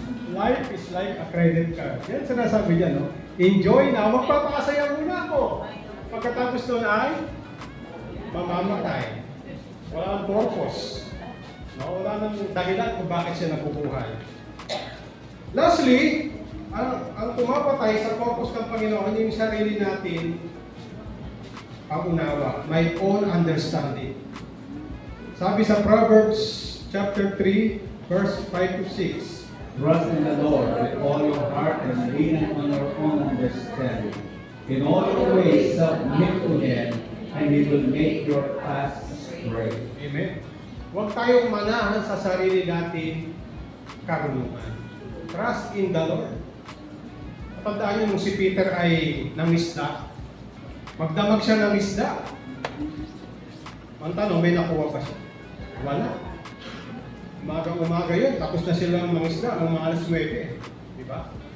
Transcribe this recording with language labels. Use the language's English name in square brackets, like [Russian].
[English] Life is like a credit card. [Filipino] Yan sinasabi niya, no? [English] Enjoy now, [Filipino] magpapakasaya muna ako. Pagkatapos doon ay mamamatay. Wala nang purpose. No? Wala nang dahilan kung bakit siya nabubuhay. Lastly, ang pumapatay sa purpose ng Panginoon, yung sarili natin, pangunawa, [English] my own understanding. [Filipino] Sabi sa Proverbs chapter 3, verse 5 to 6. [English] Trust in the Lord with all your heart and lean on your own understanding. In all your ways submit to Him, and He will make your paths straight. Amen. [Filipino] Huwag tayong manahan sa sarili natin karunungan. [English] Trust in the Lord. [Filipino] Tandaan niyo nung si Peter ay nangisda, magdamag siya ng isda. Ang tanong, may nakuha pa siya? Wala. Umaga yun, tapos na silang mangisda, ng mga alas 9. Di ba?